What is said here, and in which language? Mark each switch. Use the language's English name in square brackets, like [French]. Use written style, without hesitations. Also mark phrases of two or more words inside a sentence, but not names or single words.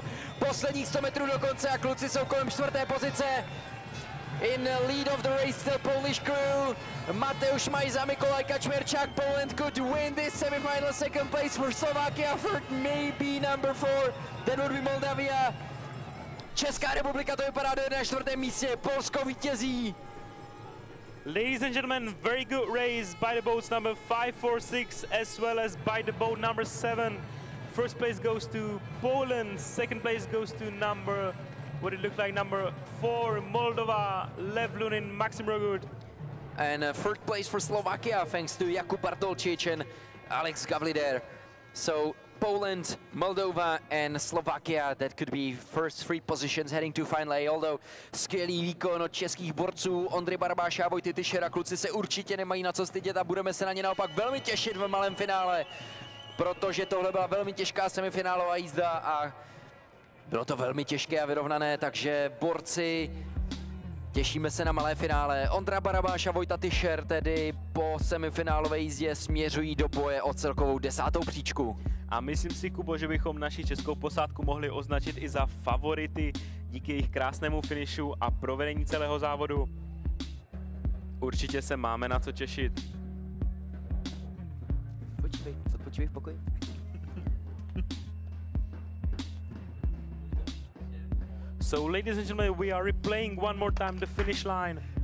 [Czech] Posledních 100 metrů do konce a kluci jsou kolem 4. pozice. [English] In the lead of the race, the Polish crew, Mateusz Majza, Mikolaj Kaczmerczak. Poland could win this semifinal. Second place for Slovakia, third maybe number 4, that would be Moldavia. [Czech] Česká republika to vypadá do na 4. místě, Polsko vítězí. [English] Ladies and gentlemen, very good race by the boats number 5, 4, 6, as well as by the boat number 7. First place goes to Poland, second place goes to number 4, Moldova, Lev Lunin, Maxim Rogut. And third place for Slovakia, thanks to Jakub Bartolčič and Alex Gavlider. So Poland, Moldova and Slovakia, that could be first 3 positions heading to Final A, although [Czech] skvělý výkon od českých borců Ondry Barabáša a Vojty Tyšera. Kluci se určitě nemají na co stydět a budeme se na ně naopak velmi těšit v malém finále, protože tohle byla velmi těžká semifinálová jízda a bylo to velmi těžké a vyrovnané, takže borci, těšíme se na malé finále. Ondra Barabáš a Vojta Tyšer tedy po semifinálové jízdě směřují do boje o celkovou 10. příčku. A myslím si, Kubo, že bychom naši českou posádku mohli označit i za favority díky jejich krásnému finišu a provedení celého závodu. Určitě se máme na co těšit. Počkej v pokoji. [English] So, ladies and gentlemen, we are replaying one more time the finish line.